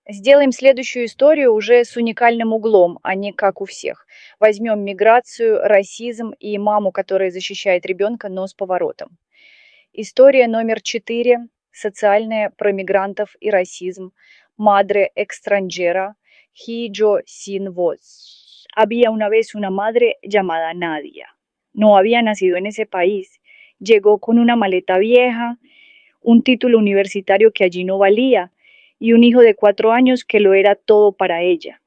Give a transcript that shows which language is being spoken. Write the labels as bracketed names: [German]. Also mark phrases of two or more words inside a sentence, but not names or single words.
[Russian] Сделаем следующую историю уже с уникальным углом, а не как у всех. Возьмем миграцию, расизм и маму, которая защищает ребенка, но с поворотом. История номер 4. Социальная про мигрантов и расизм. [Spanish] Madre extranjera, Hijo sin voz. Había una vez una madre llamada Nadia. No había nacido en ese país. Llegó con una maleta vieja, un título universitario que allí no valía y un hijo de 4 años que lo era todo para ella.